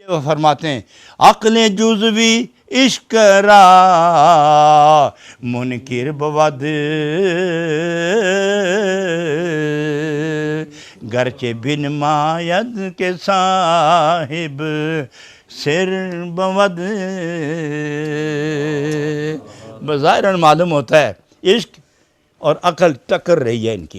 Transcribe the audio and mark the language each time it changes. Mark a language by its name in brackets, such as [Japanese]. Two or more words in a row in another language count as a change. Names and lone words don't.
[Urdu] وہ فرماتے ہیں [Persian] عقل جزوی عشق را منکر بود گرچہ بن ماید کے صاحب سر بود. [Urdu] بظاہر معلوم ہوتا ہے عشق اور عقل ٹکر رہی ہے ان کی.